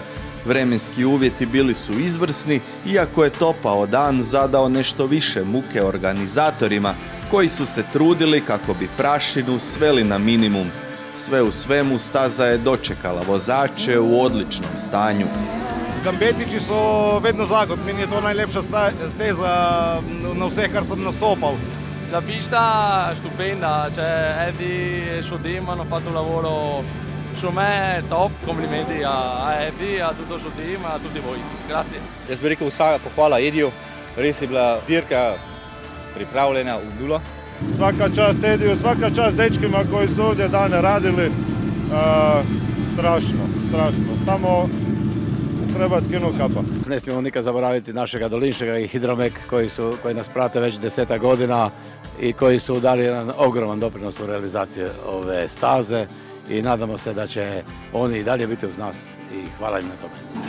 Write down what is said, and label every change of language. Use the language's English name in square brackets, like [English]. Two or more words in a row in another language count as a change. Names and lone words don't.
[Croatian] Vremenski uvjeti bili su izvrsni, iako je topao dan zadao nešto više muke organizatorima, koji su se trudili kako bi prašinu sveli na minimum. Sve u svemu staza je dočekala vozače u odličnom stanju. [Slovenian] Gambetiči so vedno zagod, meni je to najlepša steza na vse, kar sem nastopal. [Italian] La pista stupenda, cioè Eddie e suo team hanno fatto un lavoro su me top, complimenti a Eddie, a tutto il suo team, a tutti voi. Grazie. [Slovenian] Jaz bi rekel vsaka pohvala Ediju, res je bila dirka pripravljena v nulo. [Croatian] Svaka čast Ediju, svaka čast dečkima koji su ovdje dane radili. Strašno. Samo treba skinuti kapa. Ne smijemo nikad zaboraviti našega Dolinšega i Hidromek koji nas prate već 10 godina i koji su dali jedan ogroman doprinos u realizaciji ove staze i nadamo se da će oni i dalje biti uz nas i hvala im na tome.